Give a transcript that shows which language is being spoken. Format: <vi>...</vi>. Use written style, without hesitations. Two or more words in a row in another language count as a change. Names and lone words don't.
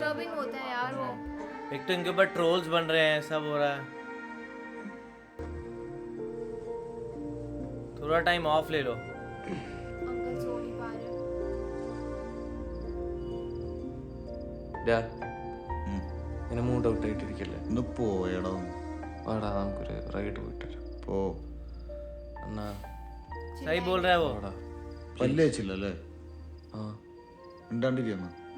<hi>डिस्टर्बिंग होता है यार वो. एक तो इनके ऊपर ट्रोल्स बन रहे हैं, सब हो रहा है. थोड़ा</hi> <en>time off</en> <hi>ले लो. अंकल सो नहीं पा रहे.</hi> <ml>ഇങ്ങനെ</ml> <en>mood out</en> <ml>ആയിട്ടിരിക്കല്ലേ? ഒന്ന് പോയടോ. വാടാ നമുക്കൊരു റൈഡ് പോയിട്ട് വരാം. പോ. എന്നാ</ml> <hi>सही बोल रहा है वो.</hi> <ml>വാടാ. പല്ല് വെച്ചില്ലല്ലേ? ആ മിണ്ടാണ്ടിരിക്കുന്നു.</ml>